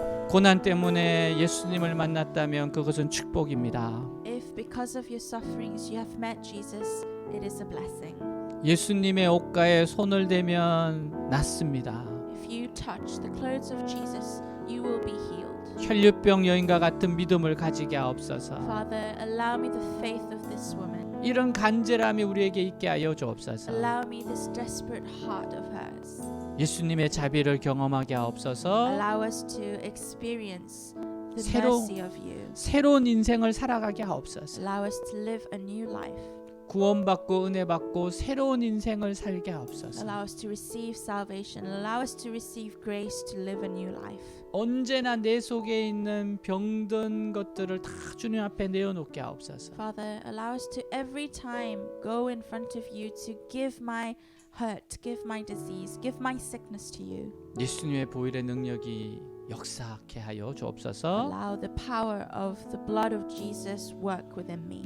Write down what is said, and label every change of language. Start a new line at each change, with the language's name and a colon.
Korean: 고난 때문에 예수님을 만났다면 그것은 축복입니다.
English: If because of your sufferings you have met Jesus, it is a blessing.
Korean: 예수님의 옷가에 손을 대면 낫습니다.
English: If you touch the clothes of Jesus, you will be healed.
Korean: 혈류병 여인과 같은 믿음을 가지게 하옵소서.
English: Father, allow me the faith of this woman.
Korean: 이런 간절함이 우리에게 있게 하여 주옵소서.
English: Allow me this desperate heart of hers.
Korean: 예수님의 자비를 경험하게 하옵소서.
English: Allow us to experience the
Korean: 새로-
English: mercy of you.
Korean: 새로운 인생을 살아가게 하옵소서.
English: Allow us to live a new life.
Korean: 구원받고 은혜 받고 새로운 인생을 살게 하옵소서.
English: Allow us to receive salvation. Allow us to receive grace to live a new life.
Korean: 언제나 내 속에 있는 병든 것들을 다 주님 앞에 내어놓게 하옵소서.
English: Father, allow us to every time go in front of you to give my hurt, give my disease, give my sickness to you.
Korean: 예수님의 보혈의 능력이 역사하게 하여 주옵소서.
English: Allow the power of the blood of Jesus work within me.